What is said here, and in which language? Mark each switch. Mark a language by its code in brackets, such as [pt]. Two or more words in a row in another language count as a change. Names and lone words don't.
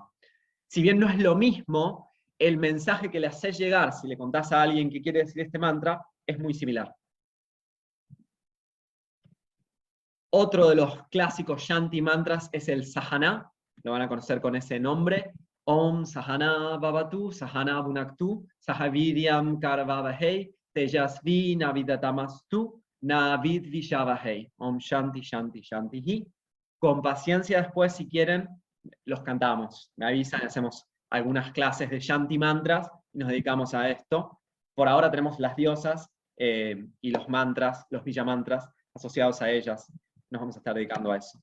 [es] Si bien no es lo mismo, el mensaje que le haces llegar, si le contás a alguien que quiere decir este mantra, es muy similar. Otro de los clásicos Shanti mantras es el Sahana, lo van a conocer con ese nombre. [sa] ॐ सह नाववतु सह नौ भुनक्तु सह वीर्यं करवावहै तेजस्वि नावधीतमस्तु मा विद्विषावहै. ॐ शान्तिः शान्तिः शान्तिः. [es] Con paciencia después, si quieren, los cantamos. Me avisan y hacemos algunas clases de Shanti mantras y nos dedicamos a esto. Por ahora tenemos las diosas y los mantras, los Villa mantras, asociados a ellas, nos vamos a estar dedicando a eso.